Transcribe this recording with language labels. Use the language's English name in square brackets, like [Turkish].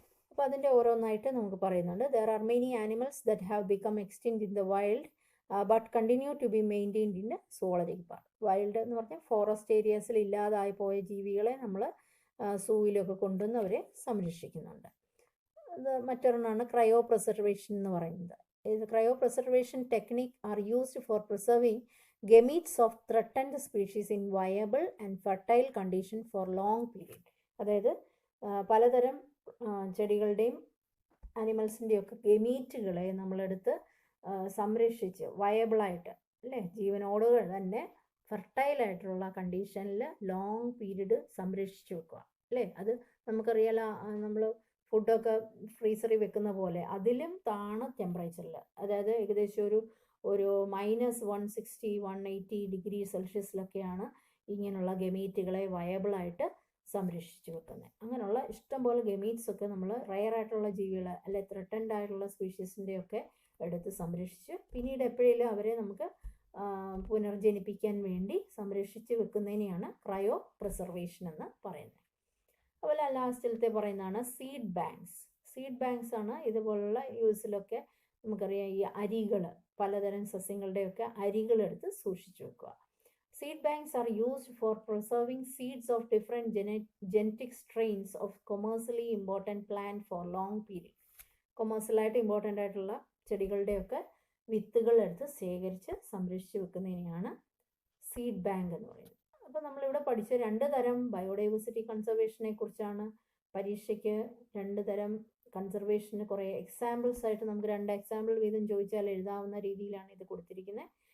[Malayalam] അപ്പോൾ അതിൻ്റെ ഓരോന്നായിട്ട് നമുക്ക് പറയുന്നുണ്ട്. [English] There are many animals that have become extinct in the wild but continue to be maintained in zoological park. [Malayalam] Wild എന്ന് പറഞ്ഞാൽ ഫോറസ്റ്റ് ഏരിയാസിൽ ഇല്ലാതായി പോയ ജീവികളെ നമ്മൾ സൂവിലൊക്കെ കൊണ്ടുവന്ന് അവരെ സംരക്ഷിക്കുന്നുണ്ട്. അത് മറ്റൊരെണ്ണമാണ് ക്രയോ പ്രിസർവേഷൻ എന്ന് പറയുന്നത്. [English] cryopreservation technique are used for preserving gametes of threatened species in viable and fertile condition for long period. [Malayalam] അതായത് പലതരം ചെടികളുടെയും ആനിമൽസിൻ്റെയൊക്കെ ഗമീറ്റുകളെ നമ്മളെടുത്ത് സംരക്ഷിച്ച് വയബിളായിട്ട് അല്ലേ, ജീവനോടുകൾ തന്നെ ഫെർട്ടൈലായിട്ടുള്ള കണ്ടീഷനിൽ ലോങ് പീരീഡ് സംരക്ഷിച്ച് വെക്കുക അല്ലേ. അത് നമുക്കറിയാലോ, നമ്മൾ ഫുഡൊക്കെ ഫ്രീസറിൽ വെക്കുന്ന പോലെ അതിലും താണ ടെമ്പറേച്ചറിൽ, അതായത് ഏകദേശം ഒരു -160 180 ഡിഗ്രി സെൽഷ്യസിലൊക്കെയാണ് ഇങ്ങനെയുള്ള ഗമീറ്റുകളെ വയബിളായിട്ട് സംരക്ഷിച്ച് വെക്കുന്നത്. അങ്ങനെയുള്ള ഇഷ്ടംപോലെ ഗമീറ്റ്സ് ഒക്കെ നമ്മൾ റയറായിട്ടുള്ള ജീവികൾ അല്ലെ ത്രെട്ടൻഡ് ആയിട്ടുള്ള സ്പീഷീസിൻ്റെയൊക്കെ എടുത്ത് സംരക്ഷിച്ച് പിന്നീട് എപ്പോഴേലും അവരെ നമുക്ക് പുനർജനിപ്പിക്കാൻ വേണ്ടി സംരക്ഷിച്ച് വെക്കുന്നതിനെയാണ് ക്രയോ പ്രിസർവേഷൻ എന്ന് പറയുന്നത്. അതുപോലെ ലാസ്റ്റിലത്തെ പറയുന്നതാണ് സീഡ് ബാങ്ക്സ്. സീഡ് ബാങ്ക്സ് ആണ് ഇതുപോലുള്ള യൂസിലൊക്കെ നമുക്കറിയാം, ഈ അരികൾ, പലതരം സസ്യങ്ങളുടെയൊക്കെ അരികളെടുത്ത് സൂക്ഷിച്ചു വെക്കുക. [English] Seed banks are used for preserving seeds of different genetic strains of commercially important plant for long period. [Malayalam] കൊമേഴ്സ്യലായിട്ട് important ആയിട്ടുള്ള ചെടികളുടെയൊക്കെ വിത്തുകളെടുത്ത് ശേഖരിച്ച് സംരക്ഷിച്ച് വെക്കുന്നതിനെയാണ് സീഡ് ബാങ്ക് എന്ന് പറയുന്നത്. അപ്പോൾ നമ്മളിവിടെ പഠിച്ച 2 തരം ബയോഡൈവേഴ്സിറ്റി കൺസർവേഷനെ കുറിച്ചാണ്. പരീക്ഷയ്ക്ക് 2 തരം കൺസർവേഷന് കുറേ എക്സാമ്പിൾസ് ആയിട്ട് നമുക്ക് 2 എക്സാമ്പിൾ വീതം ചോദിച്ചാൽ എഴുതാവുന്ന രീതിയിലാണ് ഇത് കൊടുത്തിരിക്കുന്നത്.